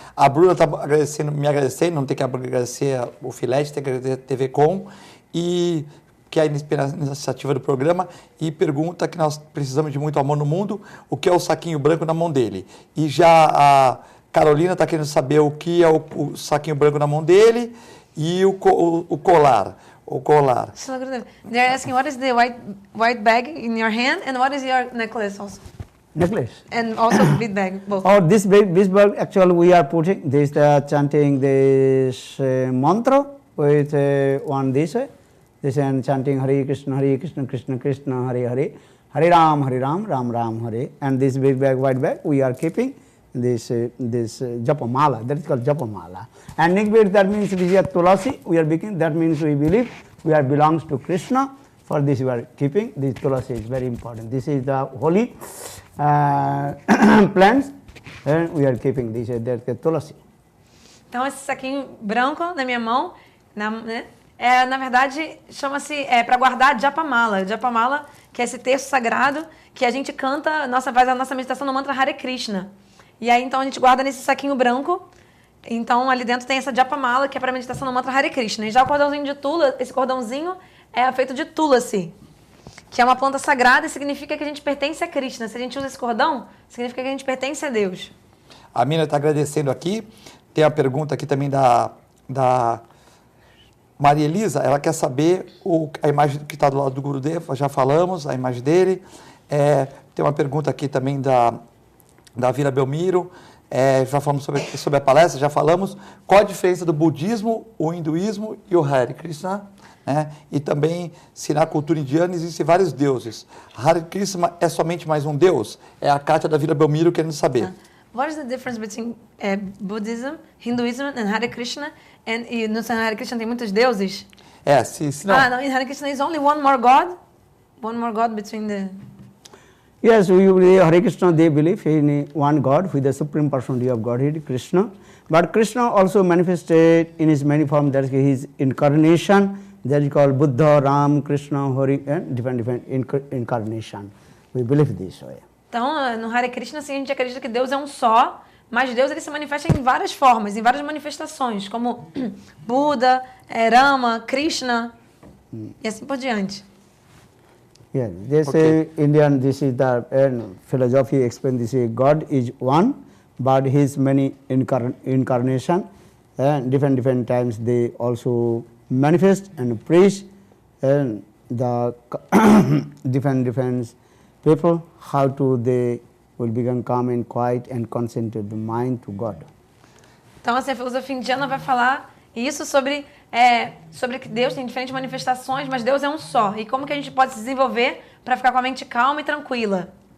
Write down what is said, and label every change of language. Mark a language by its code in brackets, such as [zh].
[pt] A Bruna está me agradecendo, não tem que agradecer o Filete, tem que agradecer a TV Com, que é a iniciativa do programa, e pergunta que nós precisamos de muito amor no mundo, o que é o saquinho branco na mão dele. E já a Carolina está querendo saber o que é o saquinho branco na mão dele e o colar. O colar. [en] They're asking what is the white bag in your hand and what is your necklace also? Necklace. And also bead bag, both. This bag actually we are putting this chanting this mantra with this and chanting Hare Krishna, Krishna Krishna, Hare Hare, Hare Ram, Ram Ram, Hare. And this big bag, white bag, we are keeping this Japamala, that is called Japamala. And next bit, that means this is Tulasi, we are making, that means we believe we are belongs to Krishna. For this we are keeping, this Tulasi is very important. This is the holy plants, and we are keeping this, that Tulasi. [pt] Então esse saquinho branco na minha mão, né? Na verdade, chama-se para guardar Japamala. Japamala, que é esse texto sagrado que a gente canta, faz a nossa meditação no mantra Hare Krishna. E aí, então, a gente guarda nesse saquinho branco. Então, ali dentro tem essa Japamala, que é para meditação no mantra Hare Krishna. E já o cordãozinho de Tula, esse cordãozinho é feito de Tulasi, que é uma planta sagrada e significa que a gente pertence a Krishna. Se a gente usa esse cordão, significa que a gente pertence a Deus. A Mina está agradecendo aqui. Tem a pergunta aqui também da Maria Elisa. Ela quer saber a imagem que está do lado do Gurudeva, já falamos, a imagem dele. Tem uma pergunta aqui também da Vila Belmiro, já falamos sobre a palestra, já falamos. Qual a diferença do budismo, o hinduísmo e o Hare Krishna? E também, se na cultura indiana existem vários deuses. Hare Krishna é somente mais um deus? É a Kátia da Vila Belmiro querendo saber. [en] What is the difference between Buddhism, Hinduism and Hare Krishna? [pt] E no Hare Krishna tem muitos deuses? Se não. [en] No, in Hare Krishna is only one more God between the... Yes, Hare Krishna, they believe in one God with the supreme personality of Godhead, Krishna. But Krishna also manifested in his many forms, that is his incarnation, that is called Buddha, Ram, Krishna, Hari, and different incarnation. We believe this way. [pt] Então, no Hare Krishna, assim, a gente acredita que Deus é um só, mas Deus ele se manifesta em várias formas, em várias manifestações, como Buda, Rama, Krishna, e assim por diante. [en] Yeah, they say Indian, this is the philosophy explain this way, God is one, but his many incarnation, and different times they also manifest and preach, and the different people, how to they will become calm and quiet and concentrate the mind to God. [pt] Então, assim, a filosofia indiana vai falar isso sobre que Deus tem diferentes manifestações, mas Deus é um só. E como que a gente pode se desenvolver para ficar com a mente calma e tranquila?